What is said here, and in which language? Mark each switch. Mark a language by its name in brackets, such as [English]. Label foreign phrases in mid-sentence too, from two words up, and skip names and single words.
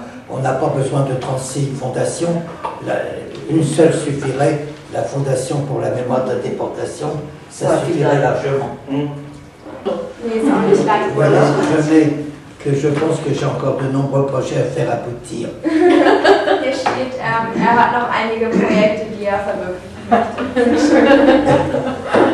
[French] On n'a pas besoin de 36 fondations, une seule suffirait, la Fondation pour la mémoire de la déportation, ça suffirait largement. Voilà, je pense que j'ai encore de nombreux projets à faire aboutir. [German] Hier steht, hat noch einige Projekte, die verwirklichen möchte.